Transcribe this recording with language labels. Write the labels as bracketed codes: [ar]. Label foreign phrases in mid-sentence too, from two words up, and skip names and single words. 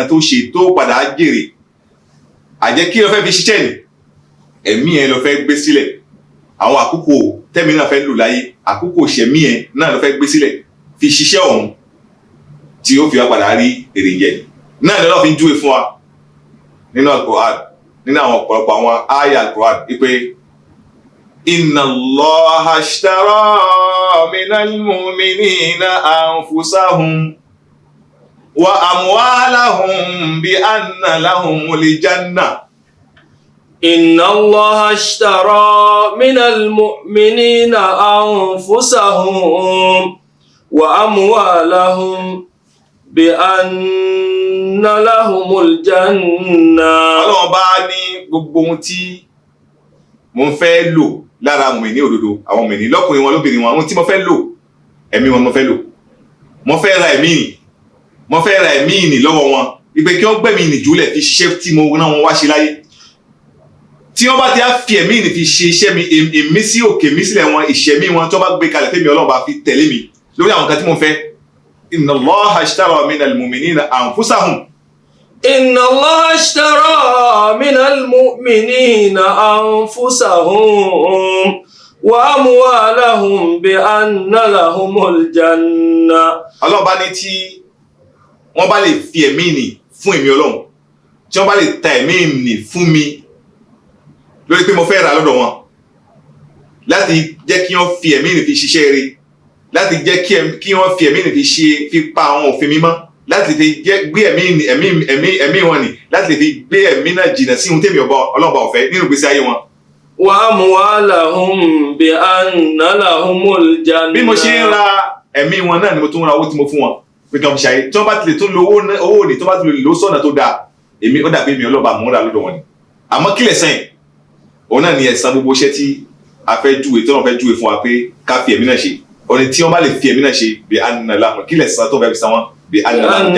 [yo] tó ṣe tó padà jèrè àjẹ́ kí ló fẹ́ fi ṣiṣẹ́ ni ẹ̀mí ẹ̀ ló fẹ́ gbé sílẹ̀ àwọn àkókò tẹ́mi náà fẹ́ lò láyé àkókò ṣẹ̀mí ẹ̀ náà ló fẹ́ gbé sílẹ̀ fi ṣiṣẹ́ ọ̀hún tí ó fi wá padà rí èrè jẹ náà lọ́nà fi ń júwe fún wa nínú Al-Qur'an nínú àwọn ọ̀pọ̀lọpọ̀ àwọn àyà Al-Qur'an wípé [ar] إن الله اشترى من المؤمنين أنفسهم وأموالهم بأن لهم الجنة. إن الله اشترى من المؤمنين أنفسهم وأموالهم بأن لهم الجنة. [yo] Ọlọ́run bá ní gbogbo ohun tí mo ń fẹ́ lò lára mùmínì òdodo àwọn mùmínì lọ́kùnrin wọn lóbìnrin wọn ohun tí mo fẹ́ lò ẹ̀mí wọn mo fẹ́ lò mo fẹ́ ra ẹ̀mí nì lọ́wọ́ wọn ìpè kí wọ́n gbẹ̀mí nì jùlẹ̀ fi ṣiṣẹ́ tí mo rán wọn wá ṣe láyé tí wọ́n bá ti á fi ẹ̀mí nì fi ṣe iṣẹ́ mi èmi sí òkè mi sílẹ̀ wọn ìṣẹ̀mí wọn tí wọ́n bá gbé kalẹ̀ fẹ́mi Ọlọ́run bá fi tẹ̀lé mi lórí àwọn nǹkan tí mo fẹ́ [ar] إن الله اشترى من المؤمنين أنفسهم. إن الله اشترى من المؤمنين أنفسهم وأموالهم بأن لهم الجنة. [yo] Ọlọ́run bá ní tí wọ́n bá lè fi ẹ̀mí nì fún èmi Ọlọ́run tí wọ́n bá lè ta ẹ̀mí nì fún mi lórí pé mo fẹ́ ra lọ́dọ̀ wọn láti jẹ́ kí wọ́n fi ẹ̀mí nì fi ṣiṣẹ́ rere láti jẹ́ kí wọ́n fi ẹ̀mí nì fi pa àwọn òfin mímọ́ láti fi gbé ẹ̀mí wọn nì láti fi gbé ẹ̀mí náà jìnnà sí ohun tèmi Ọlọ́run bá ọ̀fẹ́ nínú ìgbésí ayé wọn. [ar] وأموالهم بأن لهم الجنة. [yo] bí mo ṣe ń ra ẹ̀mí wọn náà ni mo tún ra owó tí mo fún wọn pé kí wọ́n fi ṣàyè tí wọ́n bá tilẹ̀ tún lo owó ní tí wọ́n bá tilẹ̀ lò sọ́nà tó dáa èmi ó dàbí mi Ọlọ́run bá mú ra lọ́dọ̀ wọn ni àmọ́ kílẹ̀ sẹ́yìn òun náà ni ẹ̀san gbogbo iṣẹ́ tí a fẹ́ júwe tí wọ́n fẹ́ júwe fún wa pé ká fi ẹ̀mí náà ṣe òní tí wọ́n bá lè fi ẹ̀mí náà ṣe bí [ar] أن لهم [yo] kí lẹ̀san tó fẹ́ fi san wọ́n bí anna